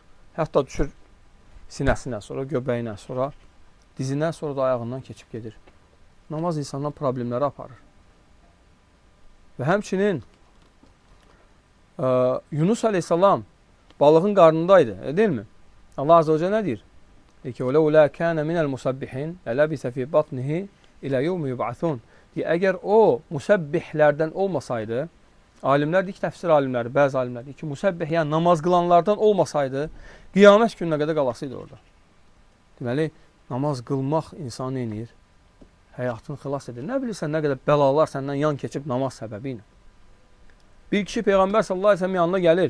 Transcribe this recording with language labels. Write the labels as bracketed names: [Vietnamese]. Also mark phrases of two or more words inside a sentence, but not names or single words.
[Azerbaijani] Hətta düşür sinəsindən, sonra göbəyindən, sonra dizindən, sonra da ayağından keçib gedir. Namaz insandan problemləri aparır. Və həmçinin Yunus Aleyhisselam balığın qarnındaydı, deyil mi? Allah [Arabic] عز وجل [Azerbaijani] nə deyir? Deyir ki, [Arabic] وَلَوْلَا كَانَ مِنَ الْمُسَبِّحِينَ لَلَبِسَ فِي بَطْنِهِ إِلَى يَوْمِ يُبْعَثُونَ. [Azerbaijani] Deyir, əgər o müsəbbihlərdən olmasaydı, alimlər deyir ki, təfsir alimləri, bəzi alimlər deyir ki, müsəbbih, yəni namaz qılanlardan olmasaydı, qiyamət gününə qədər qalasıydı orada. Deməli, namaz qılmaq insanı eləyir, həyatını xilas edir. Nə bilirsən, nə qədər bəlalar səndən yan keçib namaz səbəbi ilə. Bir kişi Peyğəmbər [Arabic] صلى الله عليه وسلم [Azerbaijani] yanına gəlir.